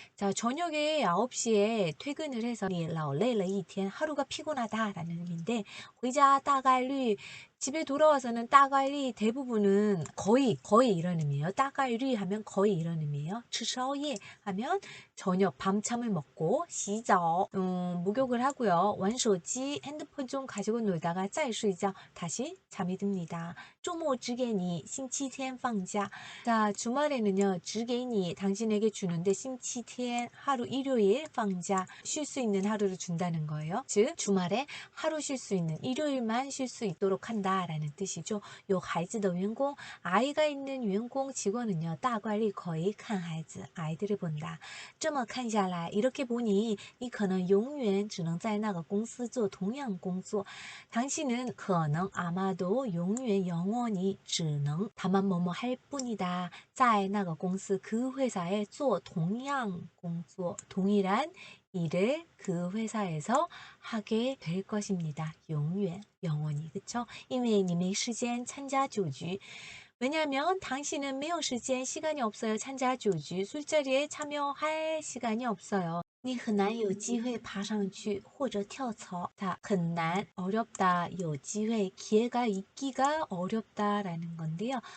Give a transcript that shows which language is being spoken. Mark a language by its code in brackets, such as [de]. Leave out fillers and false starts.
[ko] 자, 저녁에 9시에 퇴근을 해서 你劳累了一天 하루가 피곤하다라는 의미인데 回家大概率 집에 돌아와서는 따갈리 대부분은 거의 이런 의미예요. 따갈리 하면 거의 이런 의미예요. 吃宵夜 하면 저녁 밤참을 먹고 洗澡 목욕을 하고요. 玩手机 핸드폰 좀 가지고 놀다가 再睡觉 다시 잠이 듭니다. [zh] 周末只给你 星期天 放假. [ko] 자, 주말에는요. 只给你 당신에게 주는데 星期天 하루 일요일 放假 쉴 수 있는 하루를 준다는 거예요. 즉 주말에 하루 쉴 수 있는 일요일만 쉴 수 있도록 한다 라는 뜻이죠. 요 孩子的 员工 아이가 있는 员工 직원은요. 大概率 거의 看孩子 아이들을 본다. 这么看下来 이렇게 보니 你可能永远只能在那个公司做同样工作 당신은 可能 아마도 永远 영원히 只能 다만 뭐뭐 할 뿐이다. 在那个公司 그 회사에 做同样工作 동일한 일을 그 회사에서 하게 될 것입니다. 영원, 영원히. 그쵸? [zh] 因为你没时间 参加 酒局. [ko] 왜냐하면 당신은 没有时间 시간이 없어요. 参加 酒局 술자리에 참여할 시간이 없어요. [zh] 你很难有机会爬上去或者跳槽. [ko] 자, 很难 어렵다. 有机会 기회가 있기가 어렵다라는 건데요.